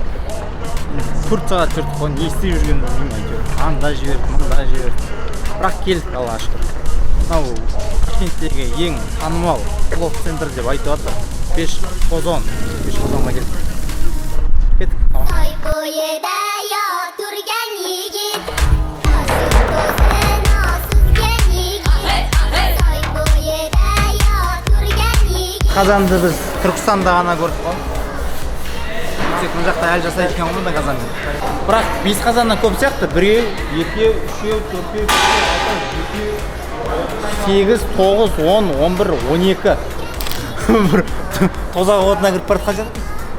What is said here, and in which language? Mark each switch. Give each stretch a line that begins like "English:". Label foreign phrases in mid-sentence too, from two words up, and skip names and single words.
Kazakh: 4 сағат жүрдік қой, не істеп жүргенін білмеймін әйтеуір. Анда жіберді, мында жіберді. Бірақ келдік, Аллаға шүкір. Мынау Ташкенттегі ең танымал блог центр деп айтып жатыр. Пешқозон. Пешқозонға келдік. Кеттік.
Uzbek: Toy bo'yida turgan yigit, nosuzgan yigit. Toy bo'yida turgan yigit.
Kazakh: Қазанды біз Түркістанда ғана көрдік қой. Тек мына жақта әлі жасайды екен ғой мында қазанды. Бірақ 5 қазаннан көп сияқты. 1, 2, 3, 4, 5, 6, 7, 8, 9, 10, 11, 12. Бір тозақ отына кіріп бара жатқан сияқты.